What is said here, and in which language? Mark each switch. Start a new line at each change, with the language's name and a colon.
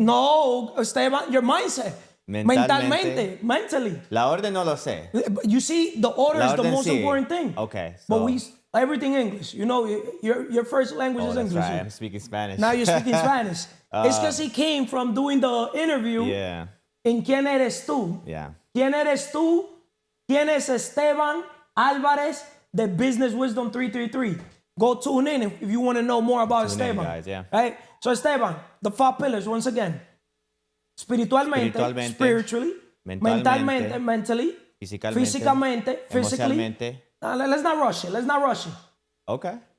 English: No, Esteban, your mindset. Mentalmente. Mentally.
Spanish: La orden no lo sé.
English: You see, the order is the most important thing. Okay. So. But everything English. You know, your first language is English. Right. I'm speaking Spanish. Now you're speaking Spanish. It's because he came from doing the interview. Yeah. In ¿Quién eres tú? Yeah.
Spanish: ¿Quién eres tú? ¿Quién es Esteban Álvarez de Business Wisdom 333?
English: Go tune in if you want to know more about Tune in, Esteban. guys, yeah. Right? So Esteban, the 5 pillars once again. Spiritualmente, spiritually, mentalmente, mentally, físicamente, physically.
Spanish: Emocionalmente.
English: Let's not rush it. Let's not rush it. Okay.